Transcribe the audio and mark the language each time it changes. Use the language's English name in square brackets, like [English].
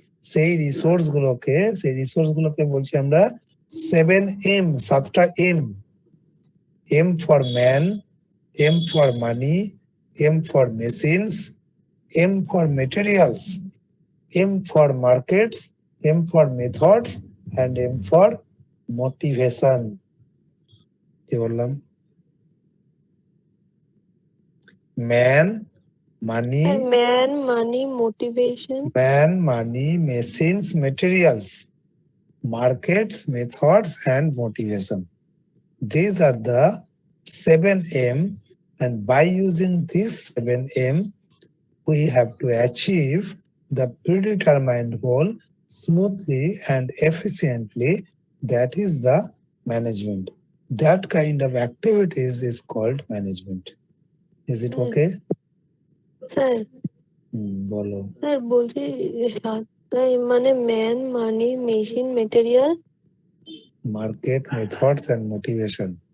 [Bangla] সেই রিসোর্স গুলোকে বলছি আমরা 7M, 7টা M. [English] M for man, M for money, M for machines, M for materials, M for markets, M for methods, and M for motivation. [Bangla] কি বললাম? [English] Man, money, man, money, motivation. man, money, machines, materials, markets, methods, and motivation. These are the 7M, and by using these 7M, we have to achieve the predetermined goal smoothly and efficiently. That is the management. That kind of activities is called management. Is it okay? [Bangla] Sir বলো। Sir বলছি সাতটা মানে man, money, machine, material, [English] Market, methods, and motivation.